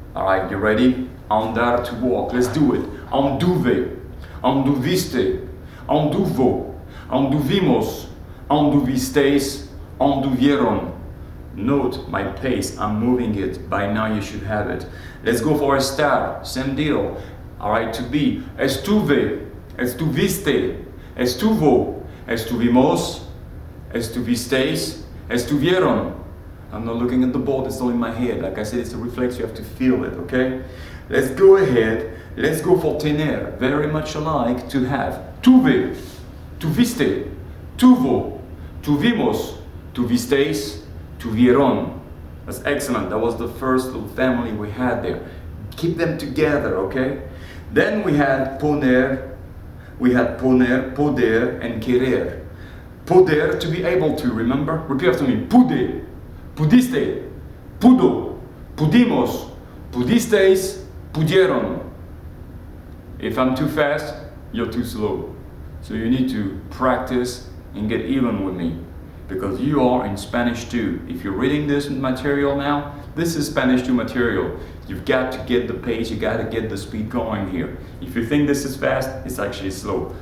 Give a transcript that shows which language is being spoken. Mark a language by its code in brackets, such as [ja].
[en] All right, you ready? Andar, to walk. Let's do it. [es] Anduve, anduviste, anduvo, anduvimos, anduvisteis, anduvieron. [en] Note my pace, I'm moving it. By now you should have it. Let's go for estar, same deal. All right, to be. [es] Estuve, estuviste, estuvo, estuvimos, estuvisteis, estuvieron. [en] I'm not looking at the board, it's all in my head. Like I said, it's a reflex, you have to feel it, okay? Let's go ahead. Let's go for tener, very much alike, to have. [es] Tuve, tuviste, tuvo, tuvimos, tuvisteis, tuvieron. [en] That's excellent. That was the first little family we had there. Keep them together, okay? Then we had poner, poder, and querer. Poder, to be able to, remember? Repeat after me. [es] Pude, pudiste, pudo, pudimos, pudisteis, pudieron. [en] If I'm too fast, you're too slow. So you need to practice and get even with me, because you are in Spanish 2. If you're reading this material now, this is Spanish 2 material. You've got to get the pace, you got to get the speed going here. If you think this is fast, it's actually slow.